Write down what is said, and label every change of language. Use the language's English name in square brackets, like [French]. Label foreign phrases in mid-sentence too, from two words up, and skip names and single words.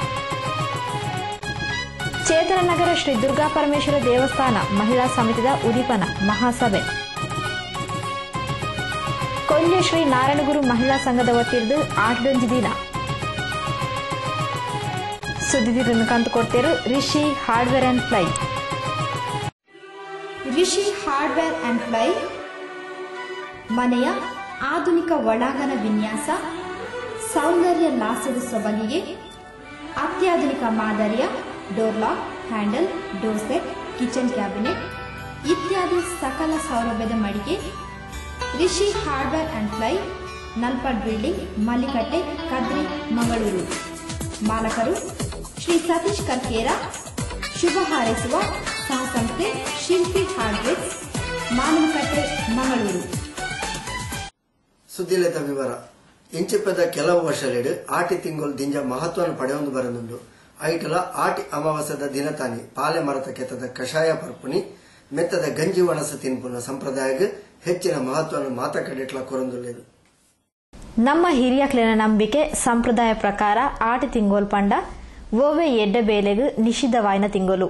[Tulu] ಚೇತನ ನಗರ ಶ್ರೀ ದುರ್ಗಾ ಪರಮೇಶ್ವರ ದೇವಸ್ಥಾನ ಮಹಿಳಾ ಸಮಿತಿದ ಉದೀಪನ ಮಹಾಸಭೆ. [Kannada] ಕೊಲ್ಯ ಶ್ರೀ ನಾರಾಯಣಗುರು ಮಹಿಳಾ ಸಂಘದ ವತಿಯಿಂದ ಆಟದೊಂದು ದಿನ. [Tulu] ಸುದ್ದಿದಿರನ್ನು ಕಂತು ಕೊಡ್ತೇರು ರಿಷಿ ಹಾರ್ಡ್ವೇರ್ ಅಂಡ್ ಫ್ಲೈ. [Kannada] ರಿಷಿ ಹಾರ್ಡ್ವೇರ್ ಅಂಡ್ ಫ್ಲೈ ಮನೆಯ ಆಧುನಿಕ ಒಳಾಂಗಣ ವಿನ್ಯಾಸ, ಸೌಂದರ್ಯ ಲಾಸದ ಸೊಬಗಿಗೆ ಅತ್ಯಾಧುನಿಕ ಮಾದರಿಯ [English] door lock, [Kannada] ಹ್ಯಾಂಡಲ್, [English] door set, kitchen cabinet [Kannada] ಇತ್ಯಾದಿ ಸಕಲ ಸೌಲಭ್ಯದ ಮಳಿಗೆ ರಿಷಿ ಹಾರ್ಡ್ವೇರ್ ಅಂಡ್ ಫ್ಲೈ, ನಲ್ಪಾಡ್ ಬಿಲ್ಡಿಂಗ್, ಮಲ್ಲಿಕಟ್ಟೆ, ಕದ್ರಿ, ಮಂಗಳೂರು. ಮಾಲಕರು ಶ್ರೀ ಸತೀಶ್ ಕರ್ಕೇರ. ಶುಭ ಹಾರೈಸುವ ಸಹಸಂಸ್ಥೆ ಶಿಲ್ಪಿ ಹಾರ್ಡ್ವೇರ್, ಮಾನವಕಟ್ಟೆ, ಮಂಗಳೂರು. [Tulu] ಸುದ್ದಿಲೆತ ವಿವರ. ಇಂಚಿಪ್ಪದ ಕೆಲವು ವರ್ಷಲೆಡು ಆಟಿ ತಿಂಗಳು ದಿಂಜ ಮಹತ್ವವನ್ನು ಪಡೆಯೊಂದು ಬರನುಂಡು. ಐಟಲ ಆಟಿ ಅಮಾವಾಸ್ಯದ ದಿನತಾನಿ ಪಾಲೆ ಮರತ ಕೆತ್ತದ ಕಷಾಯ ಪರ್ಪುನಿ ಮೆತ್ತದ ಗಂಜಿ ಒಣಸ ತಿನ್ಪುನ ಸಂಪ್ರದಾಯಕ್ಕೆ ಹೆಚ್ಚಿನ ಮಹತ್ವವನ್ನು ಮಾತಕಡಿಟ್ಲ ಕೊರೊಂದುಳ್ಳೇದು. ನಮ್ಮ ಹಿರಿಯಕ್ಲಿನ ನಂಬಿಕೆ ಸಂಪ್ರದಾಯ ಪ್ರಕಾರ ಆಟಿ ತಿಂಗೋಲ್ ಪಂಡ ಓವೆ ಎಡ್ಡ ಬೇಲೆಗು ನಿಷಿದ್ಧವಾಯಿನ ತಿಂಗೋಲು.